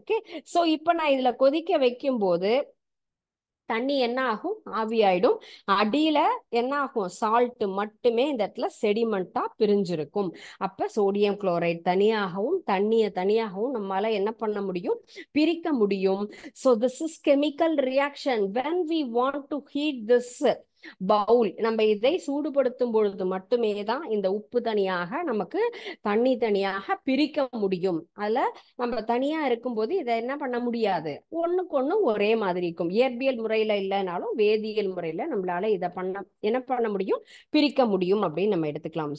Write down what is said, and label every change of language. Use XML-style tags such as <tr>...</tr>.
<ta>Okay, so இப்போ நான் இதுல கொதிக்க வைக்கும் போது தண்ணி என்ன ஆகும், ஆவியாயிடும். அடியில என்ன ஆகும், சால்ட் மட்டுமே இந்த இடத்துல செடிமெண்டா பிரிஞ்சிருக்கும். அப்ப சோடியம் குளோரைட் தனியாகவும் தண்ணியை தனியாகவும் நம்மளால என்ன பண்ண முடியும், பிரிக்க முடியும்.</ta> <en>So this is chemical reaction. When we want to heat this bowl,</en> <ta>நம்ம இதை சூடுபடுத்தும் பொழுது மட்டுமே தான் இந்த உப்பு தனியாக நமக்கு தண்ணி தனியாக பிரிக்க முடியும். அதுல நம்ம தனியா இருக்கும்போது இதை என்ன பண்ண முடியாது, ஒண்ணுக்கு ஒண்ணு ஒரே மாதிரி இருக்கும். இயற்பியல் முறையில இல்லைனாலும் வேதியியல் முறையில நம்மளால இதை என்ன பண்ண முடியும், பிரிக்க முடியும் அப்படின்னு நம்ம எடுத்துக்கலாம்.</ta>